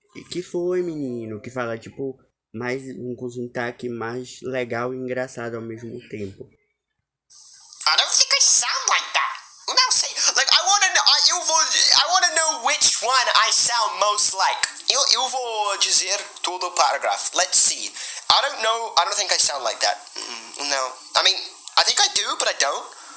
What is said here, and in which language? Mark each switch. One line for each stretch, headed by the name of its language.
Portuguese: Que foi, menino? Que fala, tipo, mais com um sotaque mais legal e engraçado ao mesmo tempo.
English: I don't think I sound like that.
Portuguese: Eu não sei.
English: Like, I wanna know which one I sound most like.
Portuguese: Eu vou dizer todo o parágrafo.
English: Let's see. I don't think I sound like that. No. I mean, I think I do, but I don't.